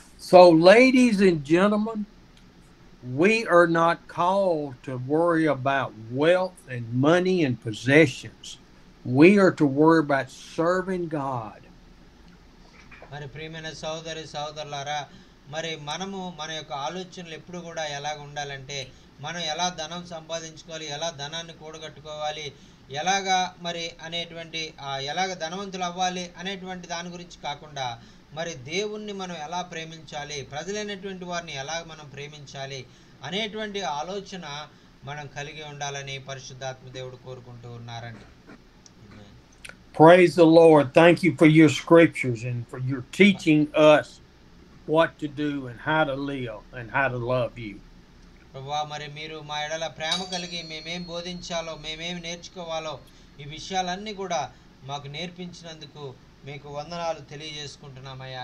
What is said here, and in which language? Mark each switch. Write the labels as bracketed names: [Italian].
[English] So ladies and gentlemen, we are not called to worry about wealth and money and possessions. We are to worry about serving God. [Telugu] మరి ప్రియమైన సహోదరులారా, మరి మనము మన యొక్క ఆలోచనలు ఎప్పుడు కూడా ఎలాగ ఉండాలంటే మనం ఎలా ధనం సంపాదించుకోవాలి, ఎలా ధనాన్ని కూడగట్టుకోవాలి, ఎలాగా మరి అనేటువంటి ఎలాగ ధనవంతులు అవ్వాలి అనేటువంటి దాని గురించి కాకుండా మరి దేవుణ్ణి మనం ఎలా ప్రేమించాలి, ప్రజలైనటువంటి వారిని ఎలా మనం ప్రేమించాలి అనేటువంటి ఆలోచన మనం కలిగి ఉండాలని పరిశుద్ధాత్మ దేవుడు కోరుకుంటూ ఉన్నారండి. [English] Amen. Praise the Lord. Thank you for your scriptures and for your teaching us what to do and how to live and how to love you. [Telugu] ప్రభువా, మరి మీరు మా ఎడల ప్రేమ కలిగి మేమేం బోధించాలో, మేమేం నేర్చుకోవాలో, ఈ విషయాలన్నీ కూడా మాకు నేర్పించినందుకు మీకు వందనాలు తెలియజేసుకుంటున్నామయ్యా.